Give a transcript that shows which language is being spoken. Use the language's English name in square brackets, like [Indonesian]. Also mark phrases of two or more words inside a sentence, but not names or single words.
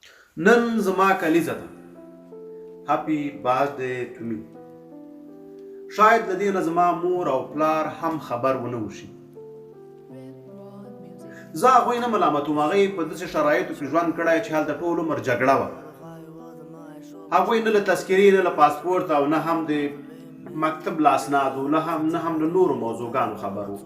[Pashto] نن زما کلیزه ده. [English] Happy birthday to me. [Pashto] شاید له دې نه زما مور او پلار هم خبر ونه وشي. زه هغوی نه ملامتوم، هغوی په داسې شرایطو کې ژوند کړی چې هلته ټول عمر جګړه وه. هغوی نه له تذکرې نه له پاسپورت او نه هم د مکتب له اسنادو نه هم له نورو موضوعګانو خبر و.